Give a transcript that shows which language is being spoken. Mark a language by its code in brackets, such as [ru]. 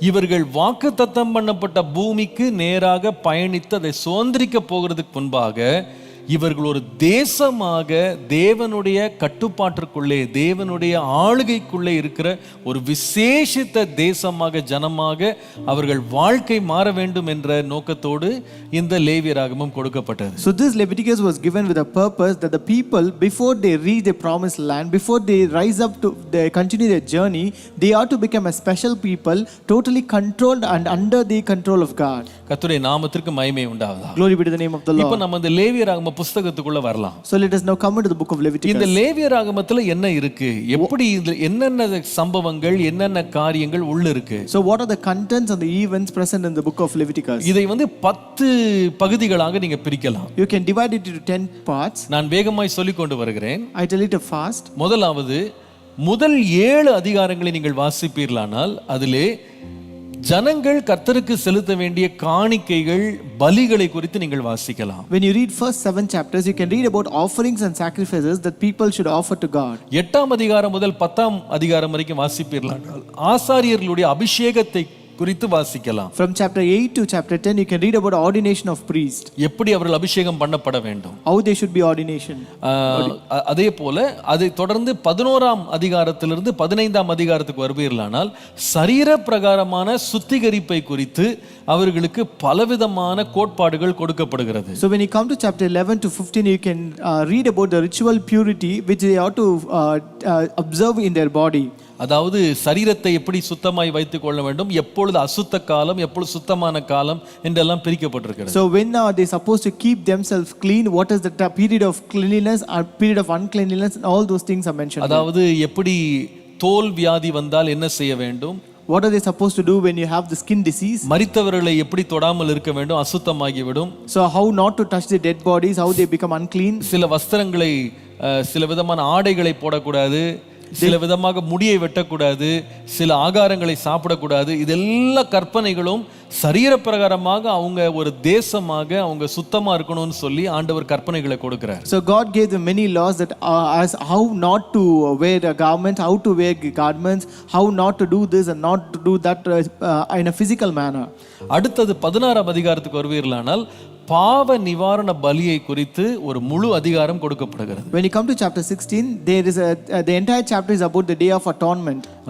[ta] இவர்கள் வாக்குத்தத்தம் பண்ணப்பட்ட பூமிக்கு நேராக பயணித்து அதை சுதந்திரிக்க போகிறதுக்கு முன்பாக இவர்கள் ஒரு தேசமாக தேவனுடைய கட்டுப்பாட்டிற்குள்ளே தேவனுடைய ஆளுகைக்குள்ளே இருக்கிற ஒரு விசேஷித்த தேசமாக ஜனமாக அவர்கள் வாழ்க்கை மாற வேண்டும் என்ற நோக்கத்தோடு இந்த லேவியராகமம் கொடுக்கப்பட்டது. [en] So this Leviticus was given with a purpose that the people before they reach the promised land, before they rise up to they continue their journey, they ought to become a special people totally controlled and under the control of God. [ta] கர்த்தருடைய நாமத்திற்கு மகிமை உண்டாவதாக. [en] Glory be to the name of the Lord. [ta] இப்போ நம்ம இந்த லேவியராகம புத்தகத்துக்குள்ள வரலாம். [en] So let us now come into the book of Leviticus. [ta] இந்த லேவியராகமத்துல என்ன இருக்கு, எப்படி என்னென்ன சம்பவங்கள் என்னென்ன காரியங்கள் உள்ள இருக்கு. [en] So what are the contents and the events present in the book of Leviticus? [ta] இதை வந்து 10 பகுதிகளாக நீங்க பிரிக்கலாம். [en] You can divide it into 10 parts. [ta] நான் வேகமாய் சொல்லிக் கொண்டு வருகிறேன். [en] I tell it fast. [ta] முதலாவது முதல் 7 அதிகாரங்களை நீங்கள் வாசிப்பீர்களானால் அதிலே ஜனங்கள் கர்த்தருக்கு செலுத்த வேண்டிய காணிக்கைகள் பலிகளை குறித்து நீங்கள் வாசிக்கலாம். [en] When you read first 7 chapters, you can read about offerings and sacrifices that people should offer to God. [ta] 8ஆம் அதிகாரம் முதல் 10ஆம் அதிகாரம் வரைக்கும் வாசிப்பீர்களானால் ஆசாரியர்களுடைய அபிஷேகத்தை குறித்து வாசிக்கலாம். [en] From chapter 8 to chapter 10 you can read about ordination of priest. [ta] எப்படி அவர்கள் அபிஷேகம் பண்ணப்பட வேண்டும். [en] How they should be ordination. [ta] அதே போல அதை தொடர்ந்து 11ஆம் அதிகாரத்திலிருந்து 15ஆம் அதிகாரத்துக்கு வருவீர்களானால் சரீர பிரகாரமான சுத்திகரிப்பை குறித்து அவர்களுக்கு பலவிதமான கோட்பாடுகள் கொடுக்கப்படுகிறது. [en] So when you come to chapter 11 to 15 you can read about the ritual purity which they ought to observe in their body. [ta] அதாவது சரீரத்தை எப்படி சுத்தமாய் வைத்துக் கொள்ள வேண்டும், எப்பொழுது அசுத்த காலம் எப்பொழுது சுத்தமான காலம் என்றெல்லாம் பிரிக்கப்பட்டிருக்கிறது. [en] So when are they supposed to keep themselves clean, what is the period of cleanliness or period of uncleanliness, and all those things are mentioned. [ta] அதாவது எப்படி தோல் வியாதி வந்தால் என்ன செய்ய வேண்டும், [en] what are they supposed to do when you have the skin disease, [ta] மரித்தவர்களை எப்படி தொடாமல் இருக்க வேண்டும் அசுத்தமாகிவிடும். [en] so how not to touch the dead bodies, how they become unclean. [ta] சில வஸ்திரங்களை சில விதமான ஆடைகளை போடக்கூடாது, சில விதமாக முடியை வெட்டக்கூடாது, சில ஆகாரங்களை சாப்பிடக்கூடாது. இதெல்லாம் கற்பனைகளும் சரீரப்பிரகாரமாக அவங்க ஒரு தேசமாக அவங்க சுத்தமா இருக்கணும்னு சொல்லி ஆண்டவர் கற்பனைகளை கொடுக்கிறார். [en] So God gave them many laws that as how not to wear a garment, how to wear garments, how not to do this and not to do that in a physical manner. [ta] அடுத்தது 16ஆம் அதிகாரத்துக்கு வருவீர்களானால் பாவ நிவாரண பலியை குறித்து ஒரு முழு அதிகாரம் கொடுக்கப்படுகிறது. [en] When you come to chapter 16, there is the entire chapter is about the day of atonement.